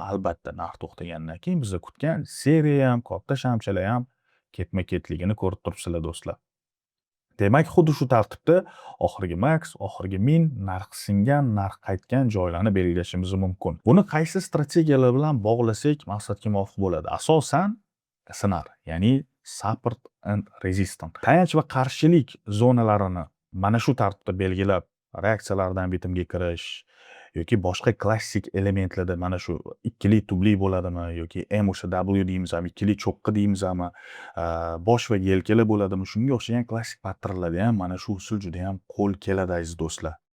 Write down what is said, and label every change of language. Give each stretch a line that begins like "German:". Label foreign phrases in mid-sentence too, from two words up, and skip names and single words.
Uzbek: Albatta, narx to'xtagandan keyin biz kutgan seriya ham, katta shamchalar ham ketma-ketligini ko'rib turibsizlar do'stlar. Demak, xuddi shu tartibda oxirgi max, oxirgi min, narx singan, narx qaytgan joylarni belgilashimiz mumkin. Buni qaysi strategiyalar bilan bog'lasak maqsadga muvofiq bo'ladi? Asosan sinar, ya'ni
English: support and resistance.
Uzbek: Tayanch va qarshilik zonalarini mana shu tartibda belgilab, reaksiyalardan bitimga kirish yoki boshqa klassik elementlarda mana shu ikkili tubli bo'ladimi yoki M o'sha W deymizmi, ikkili cho'qqi deymizmi, bosh va yelkalar bo'ladimi, shunga o'xshagan klassik patternlarda ham mana shu usul juda ham qo'l keladi aziz do'stlar.